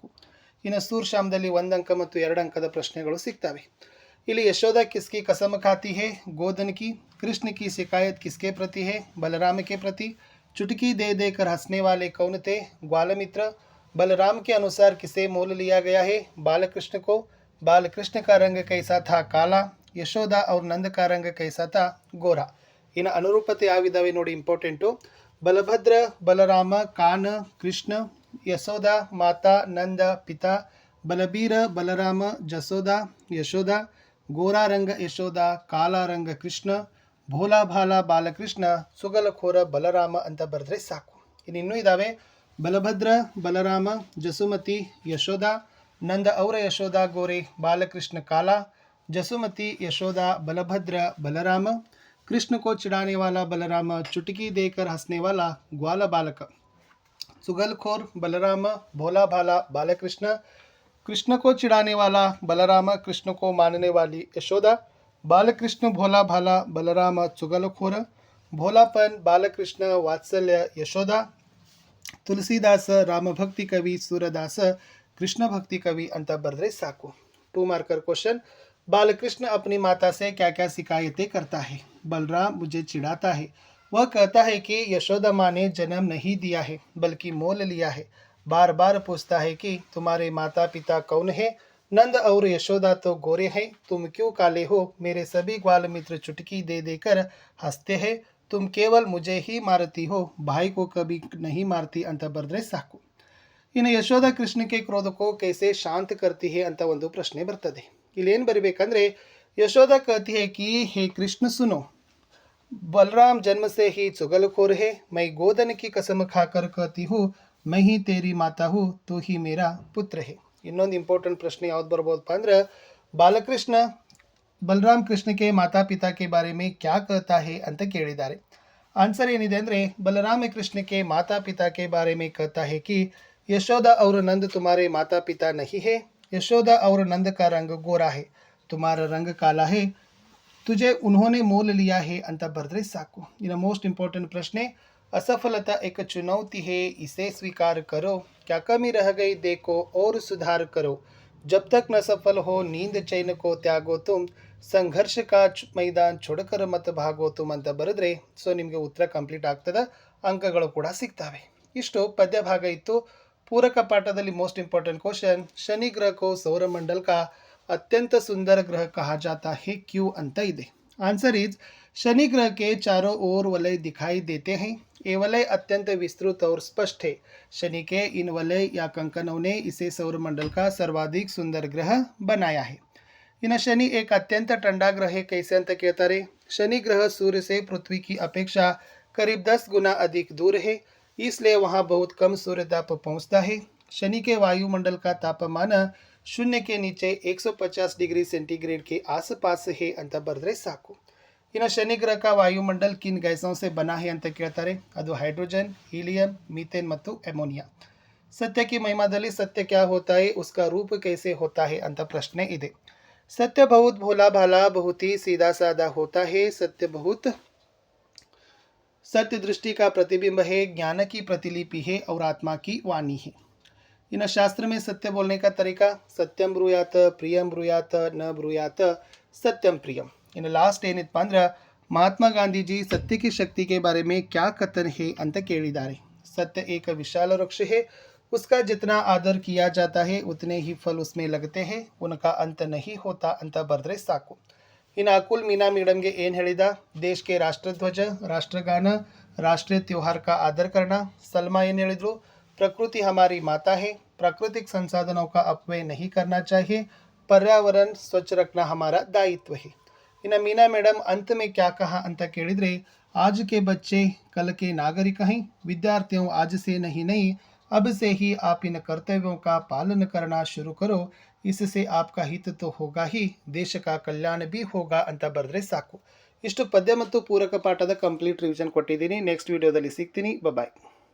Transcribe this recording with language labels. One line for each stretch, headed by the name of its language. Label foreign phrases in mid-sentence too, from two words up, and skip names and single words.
Kannada: ಇನ್ನು ಸೂರ್ ಶಾಮ್ದಲ್ಲಿ 1 ಅಂಕ ಮತ್ತು 2 ಅಂಕದ ಪ್ರಶ್ನೆಗಳು ಸಿಗ್ತವೆ.
Hindi: ಇಲ್ಲಿ यशोदा किसकी कसम खाती है? गोधन की. कृष्ण की शिकायत किसके प्रति है? बलराम के प्रति. चुटकी दे देकर हंसने वाले कौन थे? ग्वालमित्र. बलराम के अनुसार किसे मोल लिया गया है? बालकृष्ण को. बालकृष्ण का रंग कैसा था? काला. यशोदा और नंद का रंग कैसा था? गोरा.
Kannada: ಇನ್ನು ಅನುರೂಪತೆ ಯಾವಿದಾವೆ ನೋಡಿ, ಇಂಪಾರ್ಟೆಂಟು.
Hindi: बलभद्र बलराम कान्हा कृष्ण, यशोदा माता नंद पिता, बलबीर बलराम जसोदा यशोदा, गोरा रंग यशोदा, काला रंग कृष्ण, भोला भाला बालकृष्ण, चुगलखोर बलराम
Kannada: ಅಂತ ಬರೆದ್ರೆ ಸಾಕು. ಇನ್ನೂ ಇದ್ದಾವೆ,
Hindi: बलभद्र बलराम जसुमति यशोदा, नंद और यशोदा गोरे बालकृष्ण काला, जसुमती यशोदा बलभद्र बलराम, कृष्ण को चिढ़ाने वाला बलराम, चुटकी देकर हंसने वाला ग्वाल बालक, चुगलखोर बलराम, भोला भाला बालकृष्ण, कृष्ण को चिढ़ाने वाला बलराम, कृष्ण को मानने वाली यशोदा, बालकृष्ण भोला भाला बलराम चुगलखोर, भोलापन बालकृष्ण वात्सल्य यशोदा, तुलसीदास राम भक्ति कवि, सूरदास कृष्ण भक्ति कवि
Kannada: ಅಂತ ಬರೆದ್ರೆ ಸಾಕು.
English: 2 marker question.
Hindi: बालकृष्ण अपनी माता से क्या क्या शिकायतें करता है? बलराम मुझे चिढ़ाता है, वह कहता है कि यशोदा माँ ने जन्म नहीं दिया है बल्कि मोल लिया है, बार बार पूछता है कि तुम्हारे माता पिता कौन है? नंद और यशोदा तो गोरे हैं, तुम क्यों काले हो? मेरे सभी ग्वाल मित्र चुटकी दे देकर हंसते हैं, तुम केवल मुझे ही मारती हो, भाई को कभी नहीं मारती
Kannada: ಅಂತ ಬರೆದ್ರೆ ಸಾಕು.
Hindi: ಇನ್ನು ಯಶೋಧ ಕೃಷ್ಣ के क्रोध को कैसे शांत करती है
Kannada: ಅಂತ ಒಂದು ಪ್ರಶ್ನೆ ಬರ್ತದೆ. ಇಲ್ಲಿ ಏನು ಬರಿಬೇಕಂದ್ರೆ,
Hindi: यशोदा कहती है कि हे कृष्ण सुनो, बलराम जन्म से ही चुगलखोर है, मैं गोधन की कसम खाकर कहती हूँ मैं ही तेरी माता हूँ, तू ही मेरा पुत्र है.
Kannada: ಇನ್ನೊಂದು ಇಂಪಾರ್ಟೆಂಟ್ ಪ್ರಶ್ನೆ ಯಾವ್ದು ಬರ್ಬೋದಪ್ಪ ಅಂದ್ರೆ, ಬಾಲಕೃಷ್ಣ
Hindi: बलराम कृष्ण के माता पिता के बारे में क्या कहता है
Kannada: ಅಂತ ಕೇಳಿದ್ದಾರೆ. ಆನ್ಸರ್ ಏನಿದೆ ಅಂದರೆ,
Hindi: बलराम कृष्ण के माता पिता के बारे में कहता है कि यशोदा और नंद तुम्हारे माता पिता नहीं है, यशोदा और नंद का रंग गोरा है, तुम्हारा रंग काला है, तुझे उन्होंने मोल लिया है
Kannada: ಅಂತ ಬರೆದ್ರೆ ಸಾಕು. ಇನ್ನು
English: most important
Kannada: ಪ್ರಶ್ನೆ,
Hindi: असफलता एक चुनौती है, इसे स्वीकार करो, क्या कमी रह गई देखो और सुधार करो, जब तक न सफल हो नींद चैन को त्यागो तुम, संघर्ष का मैदान छोड़कर मत भागो तुम
Kannada: ಅಂತ ಬರೆದ್ರೆ ಸೊ ನಿಮಗೆ ಉತ್ತರ ಕಂಪ್ಲೀಟ್ ಆಗ್ತದೆ, ಅಂಕಗಳು ಕೂಡ ಸಿಗ್ತವೆ. ಇಷ್ಟು ಪದ್ಯ ಭಾಗ ಇತ್ತು.
Hindi: पूरक पाठದಲ್ಲಿ
English: most important question,
Hindi: शनि ग्रह को सौरमंडल का अत्यंत सुंदर ग्रह कहा जाता है क्यों
Kannada: ಅಂತ ಇದೆ.
English: answer is,
Hindi: शनि ग्रह के चारों ओर वलय दिखाई देते हैं, ये वलय अत्यंत विस्तृत और स्पष्ट है, शनि के इन वलय या कंकनों ने इसे सौरमंडल का सर्वाधिक सुंदर ग्रह बनाया है. इन शनि एक अत्यंत ठंडा ग्रह है, कैसे
Kannada: ಅಂತ ಕೇಳ್ತಾರೆ.
Hindi: शनि ग्रह सूर्य से पृथ्वी की अपेक्षा करीब 10 गुना अधिक दूर है, इसलिए वहाँ बहुत कम सूर्य ताप पहुँचता है। शनि के वायुमंडल का तापमान शून्य के नीचे 150 डिग्री सेंटीग्रेड के आसपास है
Kannada: ಅಂತ ಬರೆದ್ರೆ ಸಾಕು.
Hindi: ಇನ್ನು शनि ग्रह का वायुमंडल किन गैसों से बना है
Kannada: ಅಂತ ಕೇಳ್ತಾರೆ. ಅದು ಹೈಡ್ರೋಜನ್, ಹೀಲಿಯಂ, मीथेन ಮತ್ತು ಅಮೋನಿಯಾ.
Hindi: सत्य की महिमाದಲ್ಲಿ सत्य क्या होता है, उसका रूप कैसे होता है
Kannada: ಅಂತ ಪ್ರಶ್ನೆ ಇದೆ.
Hindi: सत्य बहुत भोला भाला बहुत ही सीधा साधा होता है. सत्य दृष्टि का प्रतिबिंब है, ज्ञान की प्रतिलिपि है और आत्मा की वाणी है. इन शास्त्र में सत्य बोलने का तरीका सत्यम ब्रूयात प्रियम ब्रूयात न ब्रूयात सत्यम प्रियम.
English: in last
Kannada: ಏನಪ್ಪ ಅಂದ್ರೆ
Hindi: ಮಹಾತ್ಮ ಗಾಂಧೀಜಿ सत्य की शक्ति के बारे में क्या कथन है
Kannada: ಅಂತ ಕೇಳಿದ್ದಾರೆ.
Hindi: सत्य एक विशाल वृक्ष है, उसका जितना आदर किया जाता है उतने ही फल उसमें लगते हैं, उनका अंत नहीं होता
Kannada: ಅಂತ ಬರೆದ್ರೆ ಸಾಕು. ಇನ್ನು ಅಕುಲ್ ಮೀನಾ ಮೇಡಮ್ಗೆ ಏನು ಹೇಳಿದ,
Hindi: ದೇಶ के राष्ट्रध्वज, राष्ट्रगान, राष्ट्रीय त्योहार का आदर करना.
Kannada: सलमा ಏನು ಹೇಳಿದ್ರು,
Hindi: प्रकृति हमारी माता है, प्राकृतिक संसाधनों का अपव्यय नहीं करना चाहिए, पर्यावरण स्वच्छ रखना हमारा दायित्व है. इन्हें मीना मैडम अंत में क्या कहा
Kannada: ಅಂತ ಕೇಳಿದ್ರೆ,
Hindi: आज के बच्चे कल के नागरिक हैं, विद्यार्थियों आज से नहीं अब से ही आप इन कर्तव्यों का पालन करना शुरू करो, इससे आपका हित तो होगा ही, देश का कल्याण भी होगा
Kannada: ಅಂತ ಬರೆದ್ರೆ ಸಾಕು. ಇಷ್ಟು ಪದ್ಯ ಮತ್ತು ಪೂರಕ ಪಾಠದ ಕಂಪ್ಲೀಟ್ ರಿವಿಷನ್ ಕೊಟ್ಟಿದ್ದೀನಿ. ನೆಕ್ಸ್ಟ್ ವಿಡಿಯೋದಲ್ಲಿ ಸಿಗ್ತೀನಿ. ಬಾಯ್.